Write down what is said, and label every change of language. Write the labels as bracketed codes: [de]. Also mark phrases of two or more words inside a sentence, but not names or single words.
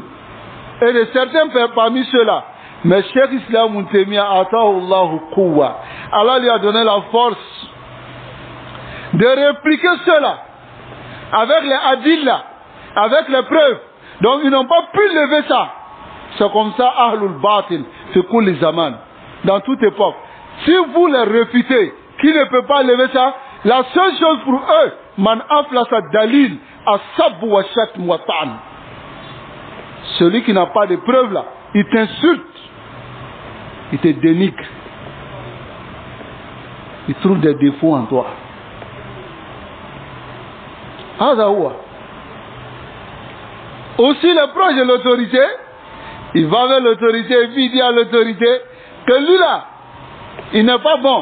[fr] Et de certains parmi ceux-là, mais Cheikh Islam Ibn Taymiyyah [ar] آتاه الله قوة. [fr] Allah lui a donné la force de répliquer cela avec les adillah, avec les preuves. Donc ils n'ont pas pu lever ça. C'est comme ça [ar] أهل الباطل في كل زمان, [fr] dans toute époque. Si vous les réfutez, qui ne peut pas lever ça, la seule chose pour eux, [ar] من أفلس دليل سب وشتم وطعن. [fr] Celui qui n'a pas de preuves là, il t'insulte, il te dénigre, il trouve des défauts en toi. Aussi le proche de l'autorité, il va vers l'autorité et puis il dit à l'autorité que lui là, il n'est pas bon.